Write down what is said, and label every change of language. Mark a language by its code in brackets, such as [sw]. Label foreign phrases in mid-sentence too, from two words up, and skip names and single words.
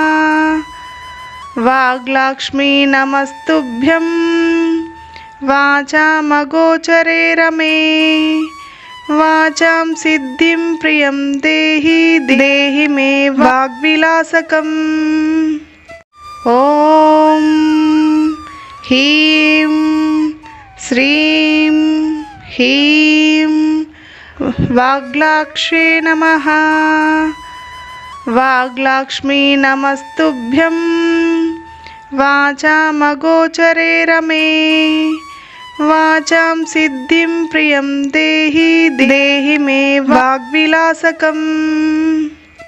[sa] वाग्लाक्ष्मी नमस्तुभ्यं वाचामगोचरे रमे। वाचां सिद्धिं प्रियं देहि देहि मे वाग्विलासकम्। ఓం హ్రీం శ్రీం హ్రీం వాగ్లాక్షే నమః. వాగ్లాక్ష్మీ నమస్తుభ్యం వాచామగోచరే రమే. వాచాం సిద్ధిం ప్రియం దేహి దేహి మే వాగ్విలాసకం.